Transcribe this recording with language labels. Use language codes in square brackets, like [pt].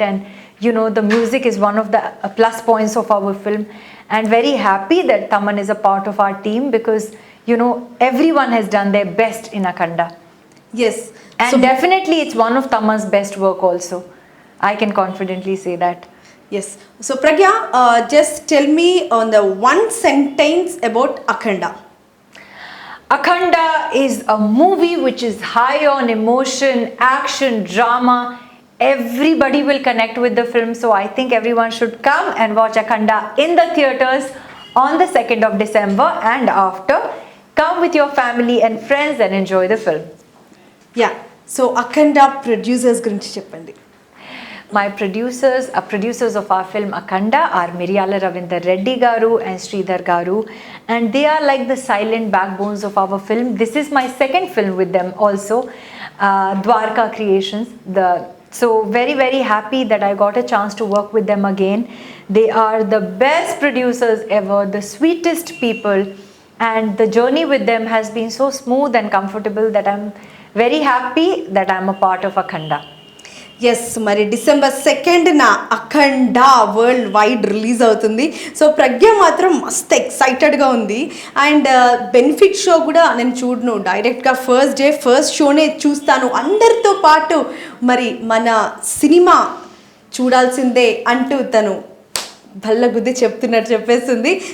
[en] And you know, the music is one of the plus points of our film, and very happy that Thaman is a part of our team, because you know, everyone has done their best in Akhanda. Yes And definitely it's one of Taman's best work also. I can confidently say that. Yes so Pragya just tell me on the one sentence about Akhanda. Akhanda is a movie which is high on emotion, action, drama. Everybody will connect with the film, so I think everyone should come and watch Akhanda in the theatres on the 2nd of December, and after, come with your family and friends and enjoy the film. [te] Yeah so Akhanda producers గురించి చెప్పండి. [en] My producers of our film Akhanda are Miryala Ravindra Reddy Garu and Sridhar Garu, and they are like the silent backbones of our film. This is my second film with them also, Dwarka Creations. So very, very happy that I got a chance to work with them again. They are the best producers ever, the sweetest people, and the journey with them has been so smooth and comfortable that I'm very happy that I'm a part of Akhanda. [te] Yes మరి December 2nd అఖండ world wide release అవుతుంది. So ప్రజ్ఞ మాత్రం మస్త్ ఎక్సైటెడ్గా ఉంది. And benefit show కూడా నేను చూడను, డైరెక్ట్గా first day first షోనే చూస్తాను అందరితో పాటు. మరి మన సినిమా చూడాల్సిందే అంటూ తను భల్ల గుద్ది చెప్తున్నట్టు చెప్పేస్తుంది.